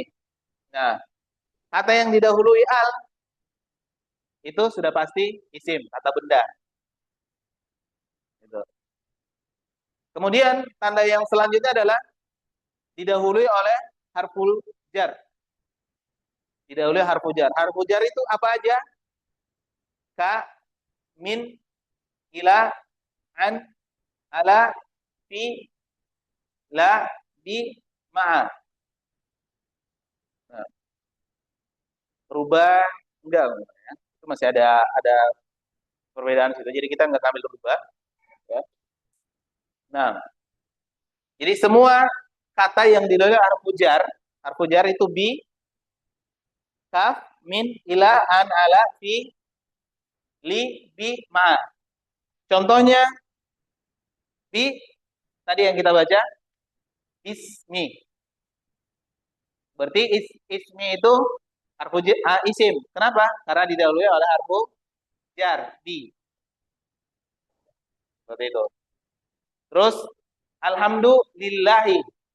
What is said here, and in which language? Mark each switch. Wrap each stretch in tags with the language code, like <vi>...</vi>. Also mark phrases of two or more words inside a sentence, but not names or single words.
<id>Nah kata yang didahului al itu sudah pasti isim, kata benda. Gitu. Kemudian tanda yang selanjutnya adalah didahului oleh</id> <ar>harful jar.</ar> <id>Didahului</id> <ar>harful jar. Harful jar</ar> <id>itu apa aja?</id> <ar>كـ من إلى عن على, في لـ بـ مع.</ar> <id>Nah, berubah enggak ya. Itu masih ada perbedaan situ. Jadi kita nggak ambil berubah. Ya. Nah, jadi semua kata yang didahului</id> <ar>harfu jar</ar> <id>itu</id> <ar>بـ كاف من إلى عن على في لـ بـ مع.</ar> <id>Contohnya bi tadi yang kita baca ismi. Berarti ismi itu</id> <ar>harfu isim.</ar> <id>Kenapa? Karena didahului oleh</id> <ar>harfu jar bi.</ar> <id>Seperti itu. Terus alhamdulillahi.</id>